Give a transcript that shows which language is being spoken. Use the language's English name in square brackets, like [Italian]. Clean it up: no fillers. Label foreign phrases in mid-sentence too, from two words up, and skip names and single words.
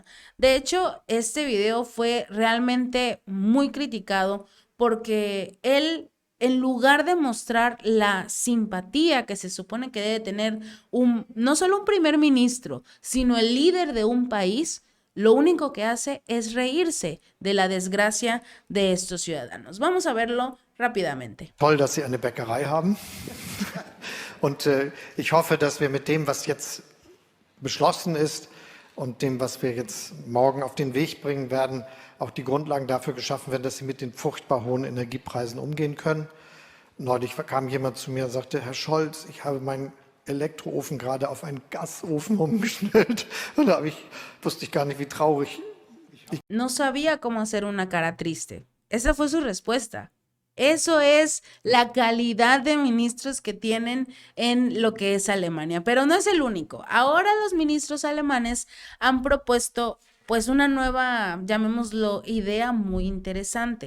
[Spanish] De hecho, este video fue realmente muy criticado porque él, en lugar de mostrar la simpatía que se supone que debe tener no solo un primer ministro, sino el líder de un país, lo único que hace es reírse de la desgracia de estos ciudadanos. Vamos a verlo rápidamente. [German] Toll, dass Sie eine Bäckerei haben. Und ich hoffe, dass wir mit dem, was jetzt beschlossen ist und dem, was wir jetzt morgen auf den Weg bringen werden, auch die Grundlagen dafür geschaffen werden, dass Sie mit den furchtbar hohen Energiepreisen umgehen können. Neulich kam jemand zu mir und sagte, Herr Scholz, ich habe meinen Elektroofen gerade auf einen Gasofen umgestellt. Und wusste ich gar nicht, wie traurig. [Spanish] No sabía cómo hacer una cara triste. Esa fue su respuesta. Eso es la calidad de ministros que tienen en lo que es Alemania, pero no es el único. Ahora los ministros alemanes han propuesto pues una nueva, llamémoslo, idea muy interesante.